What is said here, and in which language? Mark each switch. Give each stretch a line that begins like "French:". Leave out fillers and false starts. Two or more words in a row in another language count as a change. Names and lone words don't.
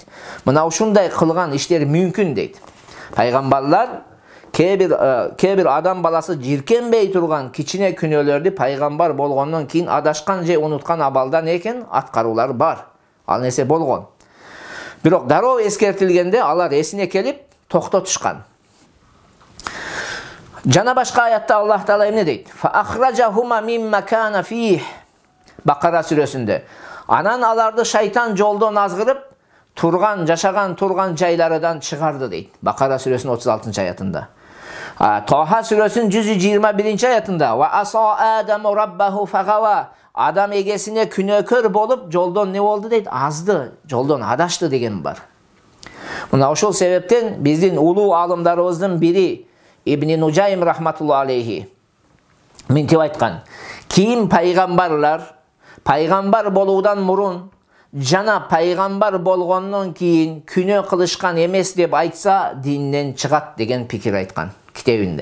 Kyrgyz: Мына ушундай кылган иштер мүмкүн дейт. Пайгамбарлар кээ бир адам баласы жиркенбей турган кичине күнөөлөрдү пайгамбар болгондон кийин адашкан же унуткан абалда экен аткаруулар бар. Ал нерсе болгон. Бирок дароо эскертилгенде алар эсине келип токтотушкан. Жана башка аятта Аллах Таала эмне дейт?
Arabic: فأخرجهما مما كانا فيه.
Kyrgyz: Бакара сүрөсүндө. Анан аларды шайтан жолдон азгырып, жашаган турган жайларынан чыгарды дейт. Бакара сүрөсүнүн 36 аятында. Таха сүрөсүнүн 121 аятында:
Arabic: وعصى آدم ربه فغوى.
Kyrgyz: Адам эгесине күнөөкөр болуп, жолдон не болду дейт? Азды, жолдон адашты деген бар. Mına ошол себептен биздин улуу алымдарыбыздын бири Ибн Нужайм
Arabic: رحمة الله عليه
Kyrgyz: мынтип айткан: кийин пайгамбарлар пайгамбар болуудан мурун жана пайгамбар болгондон кийин күнөө кылышкан эмес деп айтса динден чыгат деген пикир айткан китебинде.